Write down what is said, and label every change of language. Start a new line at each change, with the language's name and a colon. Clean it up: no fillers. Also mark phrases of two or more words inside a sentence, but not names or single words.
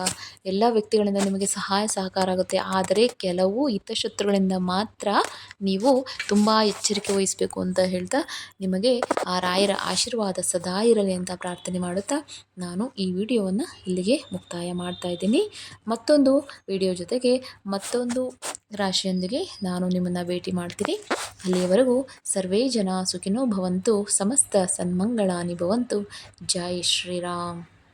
Kannada: ಎಲ್ಲ ವ್ಯಕ್ತಿಗಳಿಂದ ನಿಮಗೆ ಸಹಾಯ ಸಹಕಾರ ಆಗುತ್ತೆ. ಆದರೆ ಕೆಲವು ಹಿತಶತ್ರುಗಳಿಂದ ಮಾತ್ರ ನೀವು ತುಂಬ ಎಚ್ಚರಿಕೆ ವಹಿಸಬೇಕು ಅಂತ ಹೇಳ್ತಾ, ನಿಮಗೆ ಆ ರಾಯರ ಆಶೀರ್ವಾದ ಸದಾ ಇರಲಿ ಅಂತ ಪ್ರಾರ್ಥನೆ ಮಾಡುತ್ತಾ ನಾನು ಈ ವಿಡಿಯೋವನ್ನು ಇಲ್ಲಿಗೆ ಮುಕ್ತಾಯ ಮಾಡ್ತಾ ಇದ್ದೀನಿ. ಮತ್ತೊಂದು ವಿಡಿಯೋ ಜೊತೆಗೆ ಮತ್ತೊಂದು ರಾಶಿಯೊಂದಿಗೆ ನಾನು ನಿಮ್ಮನ್ನು ಭೇಟಿ ಮಾಡ್ತೀನಿ.
Sanskrit: ಅಲ್ಲಿಯವರೆಗೂ ಸರ್ವೇ ಜನ ಸುಖಿನೋ ಭವಂತು, ಸಮಸ್ತ ಸನ್ಮಂಗಳಾನಿ ಭವಂತು.
Kannada: ಜೈ ಶ್ರೀರಾಮ್.